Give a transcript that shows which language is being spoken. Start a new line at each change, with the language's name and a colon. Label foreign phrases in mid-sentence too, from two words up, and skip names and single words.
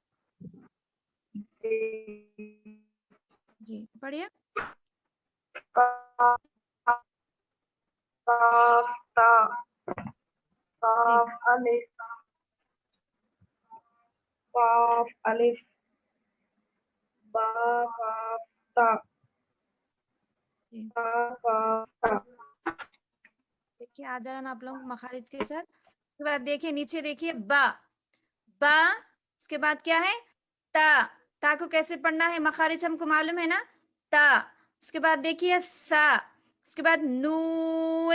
Urdu: جی پڑھیے. قاف تا, جی قاف الف, قاف الف, با قاف تا, جی تا قاف تا. دیکھیے آ جانا آپ لوگ مخارج کے ساتھ. اس کے بعد دیکھیے نیچے دیکھیے با, با اس کے بعد کیا ہے تا. تا کو کیسے پڑھنا ہے مخارج ہم کو معلوم ہے نا. تا. اس کے بعد دیکھیے سا. اس کے بعد نون.